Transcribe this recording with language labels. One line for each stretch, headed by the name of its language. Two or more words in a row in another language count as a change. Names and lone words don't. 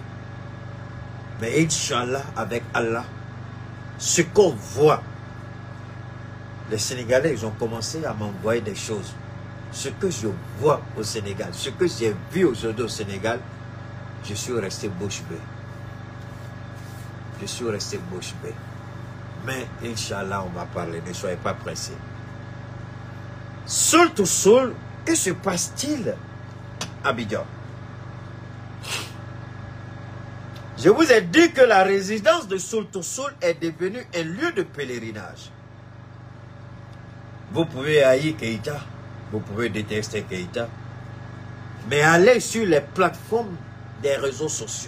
French: Mais Inch'Allah, avec Allah, ce qu'on voit, les Sénégalais, ils ont commencé à m'envoyer des choses. Ce que je vois au Sénégal, ce que j'ai vu aujourd'hui au Sénégal, je suis resté bouche bée. Je suis resté bouche bée. Mais Inch'Allah, on va parler, ne soyez pas pressés. Sul to Sul, que se passe-t-il à Abidjan? Je vous ai dit que la résidence de Sul to Sul est devenue un lieu de pèlerinage. Vous pouvez haïr Keïta, vous pouvez détester Keïta, mais allez sur les plateformes des réseaux sociaux.